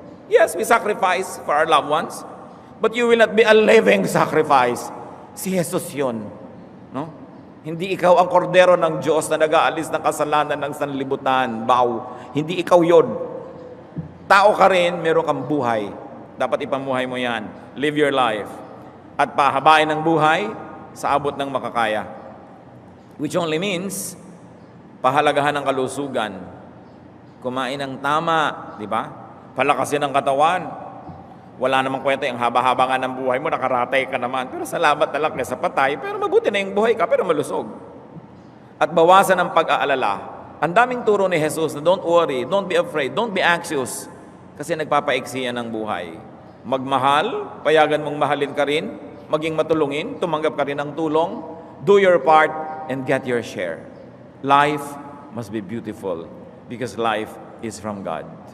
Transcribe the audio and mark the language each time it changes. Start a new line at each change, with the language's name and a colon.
English: Yes, we sacrifice for our loved ones, but you will not be a living sacrifice.
Filipino: Si Jesus yun, no? Hindi ikaw ang kordero ng Diyos na nag-aalis ng kasalanan ng sanlibutan. Hindi ikaw yun. Tao ka rin, meron kang buhay. Dapat ipamuhay mo yan.
English: Live your life.
Filipino: At pahabain ng buhay sa abot ng makakaya.
English: Which only means,
Filipino: pahalagahan ng kalusugan. Kumain ng tama, di ba? Palakasin ang katawan. Wala namang kwenta, yung haba-haba nga ng buhay mo, nakaratay ka naman. Pero salamat na lang sa patay, pero mabuti na yung buhay ka, pero malusog. At bawasan ang pag-aalala. Ang daming turo ni Jesus na
English: don't worry, don't be afraid, don't be anxious.
Filipino: Kasi nagpapaiksi yan ng buhay. Magmahal, payagan mong mahalin ka rin, maging matulungin, tumanggap ka rin ng tulong,
English: do your part, and get your share. Life must be beautiful because life is from God.